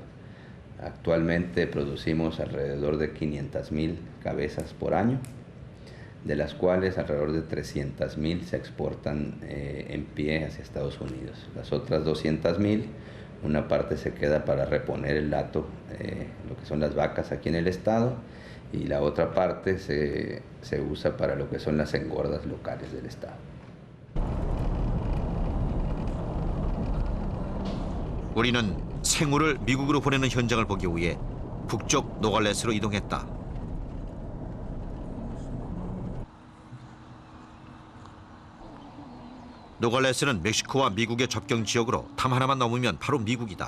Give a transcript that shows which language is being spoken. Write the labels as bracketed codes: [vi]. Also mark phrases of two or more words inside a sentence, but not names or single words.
[es] Actualmente producimos alrededor de 500,000 cabezas por año, de las cuales alrededor de 300,000 se exportan en pie hacia Estados Unidos. Las otras 200,000, una parte se queda para reponer el hato, lo que son las vacas aquí en el estado, y la otra parte se usa para lo que son las engordas locales del estado. [ko] 우리는 생우를 미국으로 보내는 현장을 보기 위해 북쪽 노갈레스로 이동했다. 노갈레스는 멕시코와 미국의 접경 지역으로 담 하나만 넘으면 바로 미국이다.